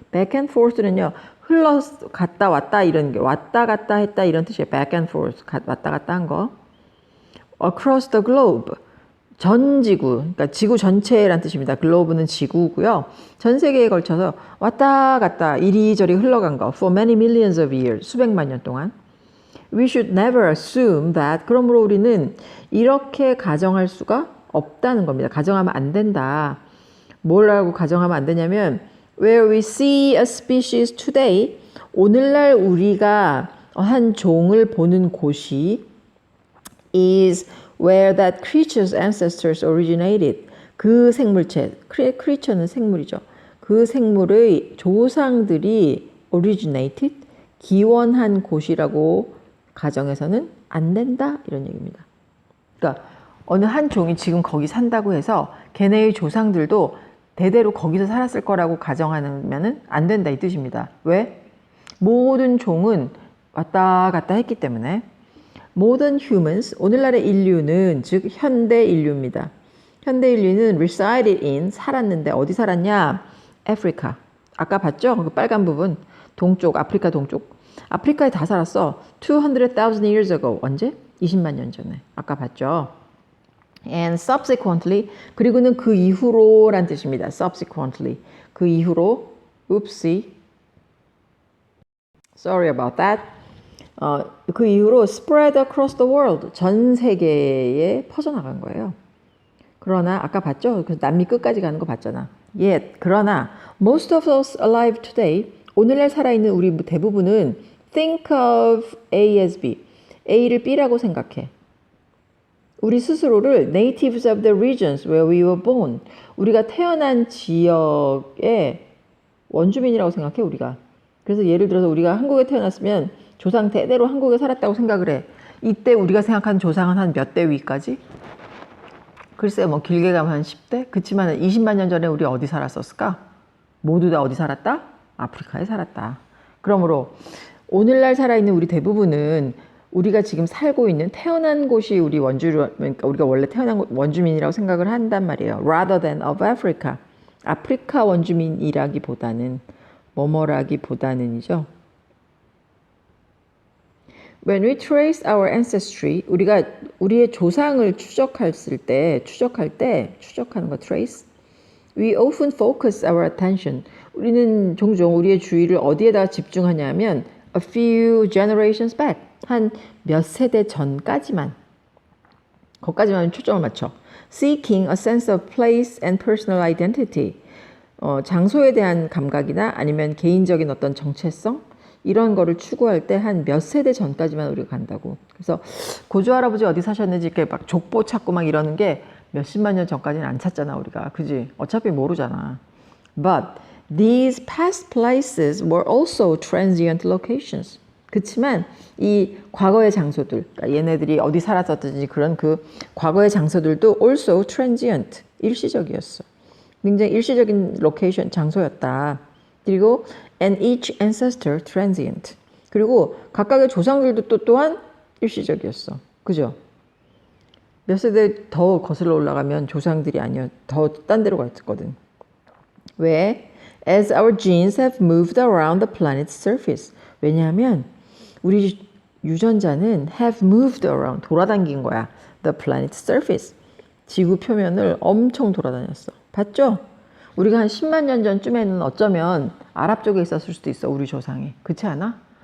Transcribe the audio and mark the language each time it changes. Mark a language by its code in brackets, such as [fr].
[ko] back and forth는요, 갔다 왔다 이런 게, 왔다 갔다 했다 이런 뜻이에요. back and forth, 왔다 갔다 한 거. [en] across the globe, [ko] 전 지구, 그러니까 지구 전체란 뜻입니다. 글로브는 지구고요. 전 세계에 걸쳐서 왔다 갔다 이리저리 흘러간 거. [en] For many millions of years, [ko] 수백만 년 동안. [en] We should never assume that. [ko] 그러므로 우리는 이렇게 가정할 수가 없다는 겁니다. 가정하면 안 된다. 뭐라고 가정하면 안 되냐면 [en] Where we see a species today, [ko] 오늘날 우리가 한 종을 보는 곳이 [en] is where that creature's ancestors originated. [ko] 그 생물체, 크리처는 생물이죠. 그 생물의 조상들이 originated, 기원한 곳이라고 가정에서는 안 된다 이런 얘기입니다. 그러니까 어느 한 종이 지금 거기 산다고 해서 걔네의 조상들도 대대로 거기서 살았을 거라고 가정하면은 안 된다 이 뜻입니다. 왜? 모든 종은 왔다 갔다 했기 때문에. [en] Modern humans, [ko] 오늘날의 인류는 즉 현대 인류입니다. 현대 인류는 [en] resided in, [ko] 살았는데 어디 살았냐? 아프리카. 아까 봤죠? 그 빨간 부분. 동쪽, 아프리카 동쪽. 아프리카에 다 살았어. 200,000 years ago. 언제? 20만 년 전에. 아까 봤죠? [en] And subsequently, [ko] 그리고는 그 이후로 란 뜻입니다. subsequently. 그 이후로, oopsie. [en] Sorry about that. [ko] 그 이후로 [en] spread across the world. [ko] 전 세계에 퍼져나간 거예요. 그러나 아까 봤죠? 그래서 남미 끝까지 가는 거 봤잖아. [en] Yet, [ko] 그러나 [en] most of us alive today, [ko] 오늘날 살아있는 우리 대부분은 [en] think of A as B. [ko] A를 B라고 생각해. 우리 스스로를 [en] natives of the regions where we were born. [ko] 우리가 태어난 지역의 원주민이라고 생각해, 우리가. 그래서 예를 들어서 우리가 한국에 태어났으면 조상 대대로 한국에 살았다고 생각을 해. 이때 우리가 생각하는 조상은 한 몇 대 위까지? 글쎄 뭐 길게 가면 한 10대? 그치만 20만 년 전에 우리 어디 살았었을까? 모두 다 어디 살았다? 아프리카에 살았다. 그러므로 오늘날 살아있는 우리 대부분은 우리가 지금 살고 있는 태어난 곳이 우리 그러니까 우리가 원래 태어난 원주민이라고 생각을 한단 말이에요. [en] Rather than of Africa. [ko] 아프리카 원주민이라기보다는 뭐뭐라기보다는이죠. [en] When we trace our ancestry, [ko] 우리가 우리의 조상을 추적할 때 추적하는 거 trace. [en] We often focus our attention. [ko] 우리는 종종 우리의 주의를 어디에다가 집중하냐면 [en] a few generations back. [ko] 한 몇 세대 전까지만. 거기까지만 초점을 맞춰. [en] Seeking a sense of place and personal identity. [ko] 장소에 대한 감각이나 아니면 개인적인 어떤 정체성 이런 거를 추구할 때 한 몇 세대 전까지만 우리가 간다고. 그래서 고조 할아버지 어디 사셨는지 이렇게 막 족보 찾고 막 이러는 게 몇십만 년 전까지는 안 찾잖아 우리가. 그지? 어차피 모르잖아. [en] But these past places were also transient locations. [ko] 그치만 이 과거의 장소들, 그러니까 얘네들이 어디 살았었든지 그런 그 과거의 장소들도 [en] also transient, [ko] 일시적이었어. 굉장히 일시적인 로케이션, 장소였다. 그리고 [en] and each ancestor transient. [ko] 그리고 각각의 조상들도 또한 일시적이었어. 그죠? 몇 세대 더 거슬러 올라가면 조상들이 아니야. 더 딴 데로 가 있거든. 왜? [en] As our genes have moved around the planet's surface. [ko] 왜냐하면 우리 유전자는 [en] have moved around, [ko] 돌아다닌 거야. [en] The planet's surface. [ko] 지구 표면을 엄청 돌아다녔어. 봤죠? 우리가 한 10만 년 전쯤에는 어쩌면 아랍 쪽에 있었을 수도 있어. 우리 조상이. 그렇지 않아?